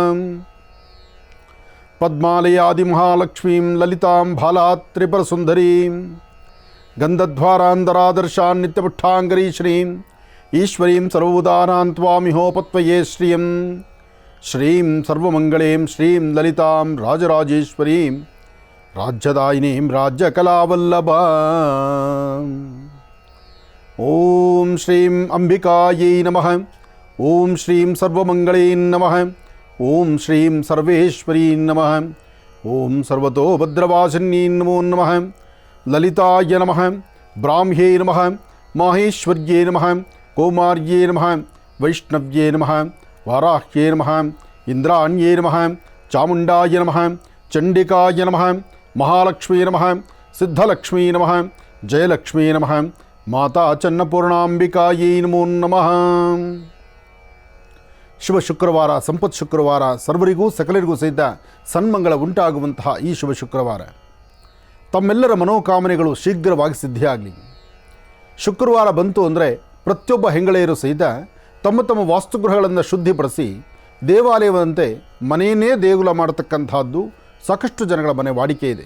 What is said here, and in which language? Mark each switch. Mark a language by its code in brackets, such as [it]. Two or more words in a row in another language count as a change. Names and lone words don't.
[sa] ಪದ್ಮಾಲಯಾದಿ ಮಹಾಲಕ್ಷ್ಮೀಂ ಲಲಿತಾಂ ಬಾಲಾತ್ರಿಪುರಸುಂದರೀಂ ಗಂಧದ್ವಾರಾಂಧರಾದರ್ಶಾನ್ ನಿತ್ಯಪುಷ್ಟಾಂಗರೀ ಶ್ರೀಂ ಈಶ್ವರೀಂ ಸರ್ವೋದಾನಾನ್ ತ್ವಾಮಿಹೋಪತ್ವಯೇ ಶ್ರಿಯಂ ಶ್ರೀಂ ಸರ್ವಮಂಗಳೇಂ ಶ್ರೀಂ ಲಲಿತಾಂ ರಾಜರಾಜೇಶ್ವರೀಂ ರಾಜ್ಯದಾಯಿನೀಂ ರಾಜ್ಯಕಲಾವಲ್ಲಭಾಂ. ಓಂ ಶ್ರೀಂ ಅಂಬಿಕಾಯೈ ನಮಃ. ಓಂ ಶ್ರೀಂ ಸರ್ವಮಂಗಳೇ ನಮಃ. ಓಂ ಶ್ರೀಂ ಸರ್ವೇಶ್ವರೀ ನಮಃ. ಓಂ ಸರ್ವತೋ ಭದ್ರವಾಸಿನ್ಯೈ ನಮೋ ನಮಃ. ಲಲಿತಾಯ ನಮಃ. ಬ್ರಾಹ್ಮ್ಯೈ ನಮಃ. ಮಾಹೇಶ್ವರ್ಯೈ ನಮಃ. ಕೌಮಾರ್ಯೈ ನಮಃ. ವೈಷ್ಣವ್ಯೈ ನಮಃ. ವಾರಾಹ್ಯೈ ನಮಃ. ಇಂದ್ರಾಣ್ಯೈ ನಮಃ. ಚಾಮುಂಡಾಯ ನಮಃ. ಚಂಡಿಕಾಯ ನಮಃ. ಮಹಾಲಕ್ಷ್ಮೀ ನಮಃ. ಸಿದ್ಧಲಕ್ಷ್ಮೀ ನಮಃ. ಜಯಲಕ್ಷ್ಮೀ ನಮಃ. ಮಾತಾ ಚನ್ನಪೂರ್ಣಾಂಬಿಕಾಯೈ ನಮೋ ನಮಃ. [kn] ಶುಭ ಶುಕ್ರವಾರ, ಸಂಪತ್ ಶುಕ್ರವಾರ, ಸರ್ವರಿಗೂ ಸಕಲರಿಗೂ ಸಹಿತ ಸನ್ಮಂಗಳ ಉಂಟಾಗುವಂತಹ ಈ ಶುಭ ಶುಕ್ರವಾರ ತಮ್ಮೆಲ್ಲರ ಮನೋಕಾಮನೆಗಳು ಶೀಘ್ರವಾಗಿ ಸಿದ್ಧಿಯಾಗಲಿ. ಶುಕ್ರವಾರ ಬಂತು ಅಂದರೆ ಪ್ರತಿಯೊಬ್ಬ ಹೆಂಗಳೆಯರು ಸಹಿತ ತಮ್ಮ ತಮ್ಮ ವಾಸ್ತುಗೃಹಗಳನ್ನು ಶುದ್ಧಿಪಡಿಸಿ ದೇವಾಲಯವಂತೆ ಮನೆಯನ್ನೇ ದೇಗುಲ ಮಾಡತಕ್ಕಂಥದ್ದು ಸಾಕಷ್ಟು ಜನಗಳ ಮನೆ ವಾಡಿಕೆ ಇದೆ.